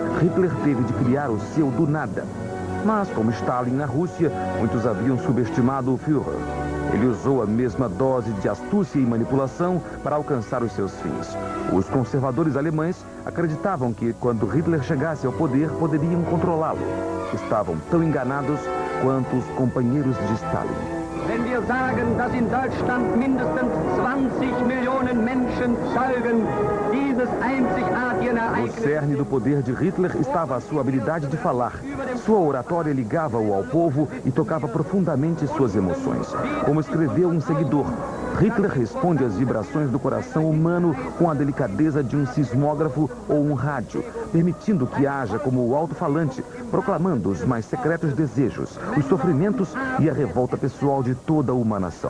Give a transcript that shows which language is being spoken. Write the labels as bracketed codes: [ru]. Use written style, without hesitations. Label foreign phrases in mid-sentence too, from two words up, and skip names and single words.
[pt] Hitler teve de criar o seu do nada. Mas, como Stalin na Rússia, muitos haviam subestimado o Führer. Ele usou a mesma dose de astúcia e manipulação para alcançar os seus fins. Os conservadores alemães acreditavam que, quando Hitler chegasse ao poder, poderiam controlá-lo. Estavam tão enganados quanto os companheiros de Stalin. [de] Wenn wir sagen, dass in Deutschland mindestens 20 Millionen Menschen zeugen dieses einzigartigen Ereignisses. [pt] No cerne do poder de Hitler estava a sua habilidade de falar. Sua oratória ligava-o ao povo e tocava profundamente suas emoções. Como escreveu um seguidor, Hitler responde às vibrações do coração humano com a delicadeza de um sismógrafo ou um rádio, permitindo que haja como o alto-falante, proclamando os mais secretos desejos, os sofrimentos e a revolta pessoal de toda uma nação.